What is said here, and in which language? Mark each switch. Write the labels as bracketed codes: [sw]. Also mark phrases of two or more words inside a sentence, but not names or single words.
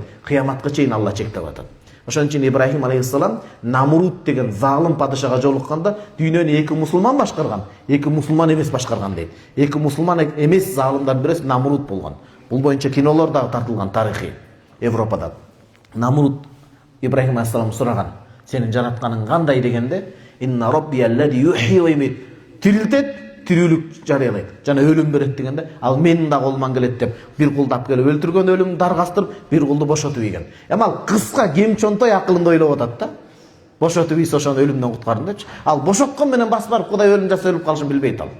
[ky] Кыяматка чейин Алла чектеп атат. Ошон үчүн Ибрахим алейхиссалам Намруд деген залым падышага жолукканда дүйнөнү эки мусулман башкарган, эки мусулман эмес башкарган дейт. Эки мусулман эмес залымдардын бирөөсү Намруд болгон. Бул боюнча кинолор дагы тартылган тарыхый Европада. Намруд Ибрахим алейхиссалам сураган: "Сенин жаратканың кандай?" дегенде, [ar] "إن ربي الذي يحيي ويميت", [ky] тирилтет, тирүүлүк жарыялайт. Жана өлүм берет дегенде, ал менин да колуман келет деп бир кулду келип өлтүргөн, өлүмдү даргастырып, бир кулду бошотуп ийген. Ал кыска кемчонтой акылында ойлоп атат да. Бошотуп ийсе ошону өлүмдөн куткардым депчи. Ал бошоткон менен бас барып Кудай өлүм жаса өлүп калышын билбейт ал.